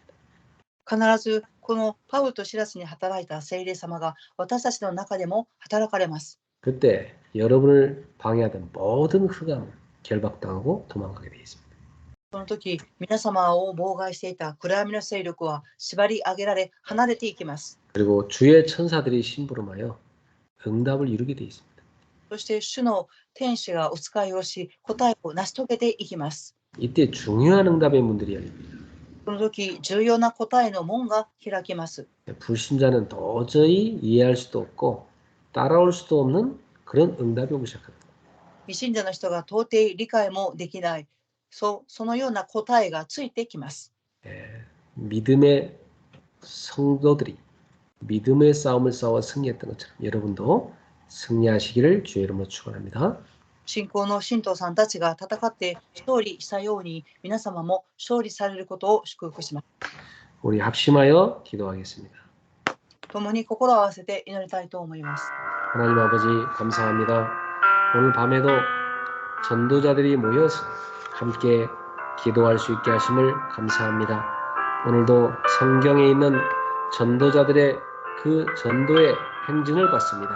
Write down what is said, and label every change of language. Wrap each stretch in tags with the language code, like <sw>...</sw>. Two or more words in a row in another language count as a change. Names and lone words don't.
<ja>必ずこのパウロとシラスに働いた聖霊様が私たちの中でも働かれます。</ja> <ko>그때 여러분을 방해하던 모든 흑암은 결박당하고 도망가게 되어 있습니다.</ko> <ja>その時、皆様を妨害していた暗闇の勢力は縛り上げられ離れていきます。</ja> <ko>그리고 주의 천사들이 심부름하여 응답을 이루게 되어 있습니다.</ko> <ja>そして主の天使がお使いをし、答えを成し遂げていきます。</ja> <ko>이때 중요한 응답의 문들이 열립니다.</ko> <ja>その時、重要な答えの門が開きます。</ja> <ko>불신자는 도저히 이해할 수도 없고 따라올 수도 없는 그런 응답이 오기 시작합니다.</ko> <ja>未信者の人が到底理解もできない、そのような答えがついてきます。</ja> <ko>믿음의 성도들이 믿음의 싸움을 싸워 승리했던 것처럼 여러분도 승리하시기를 주의 이름으로 축원합니다.</ko> <ja>信仰の信徒さんたちが戦って勝利したように、皆様も勝利されることを祝福します。</ja> <ko>우리 합심하여 기도하겠습니다.</ko> <ja>共に心を合わせて祈りたいと思います。</ja> <ko>하나님 아버지 감사합니다. 오늘 밤에도 전도자들이 모여서 함께 기도할 수 있게 하심을 감사합니다. 오늘도 성경에 있는 전도자들의 그 전도의 행진을 봤습니다.</ko>